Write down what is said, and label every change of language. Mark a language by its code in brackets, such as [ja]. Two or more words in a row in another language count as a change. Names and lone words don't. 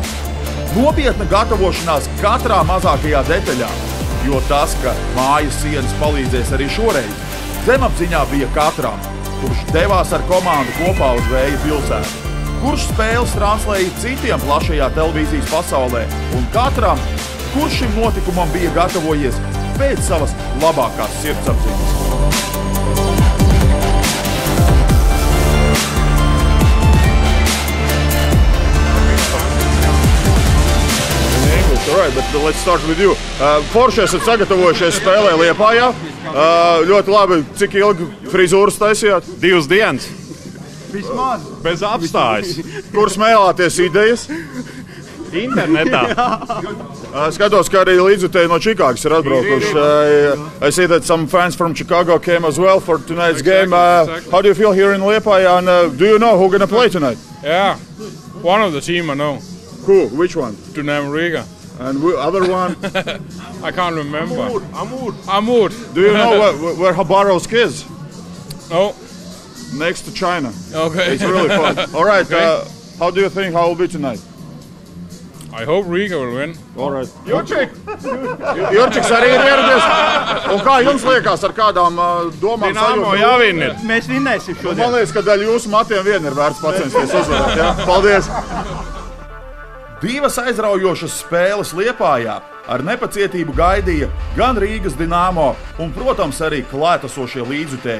[lv] Nopietna gatavošanās katrā mazākajā detaļā, jo tas, ka mājas sienas palīdzēs arī šoreiz, zemapziņā bija katram, kurš devās ar komandu kopā uz Vēja pilsētu, kurš spēles translēja citiem plašajā televīzijas pasaulē un katram, kurš šim notikumam bija gatavojies pēc savas labākās sirdsapziņas. [en] All right, but let's start with you. [lv] Forši esat sagatavojušies spēlē Liepājā. Ļoti labi. Cik ilgi frizūras taisījāt? 2 dienas. Vismaz. Bez apstājas. Kur smēlāties idejas? Internetā. Skatos, ka arī līdzjutēji no Čikāgas ir atbraukuši. [en] I see that some fans from Chicago came as well for tonight's game. How do you feel here in Liepāja? And do you know who's going to play tonight? Yeah, one of the team I know. Who? Which one? Dinamo Riga. And the other one? I can't remember. Amur. Do you know where Khabarovsk is? No. Next to China. Okay. It's really fun. All right. Okay. How do you think how will be tonight? I hope Riga will win. All right. [lv] Jurčiks arī ir ieradies. Un kā jums liekas, ar kādām domām Dinamo jāvin ir. Mēs vinnēsim šodien. Man liekas, ka daļa jūsu matiem vien ir vērts pacensties uzvarēt. Ja? Paldies! 2 aizraujošas spēles Liepājā ar nepacietību gaidīja gan Rīgas Dinamo un, protams, arī klātesošie līdzjutēji.